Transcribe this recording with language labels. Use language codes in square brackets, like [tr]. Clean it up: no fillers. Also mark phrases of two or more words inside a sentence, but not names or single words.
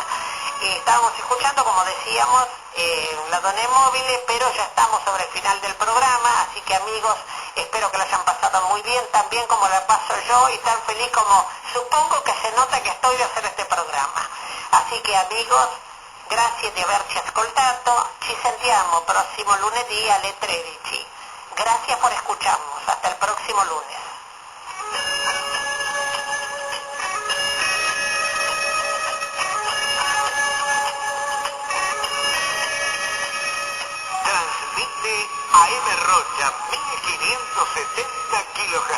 [es] Estábamos escuchando, como decíamos, la Dona e mobile, pero ya estamos sobre el final del programa, así que amigos, espero que lo hayan pasado muy bien, tan bien como la paso yo, y tan feliz como supongo que se nota que estoy de hacer este programa. [it] Así che amigos, grazie di averci ascoltato, ci sentiamo prossimo lunedì alle 13. [es] Gracias por escucharnos, hasta el próximo lunes. Transmite AM Rocha 1570 kHz.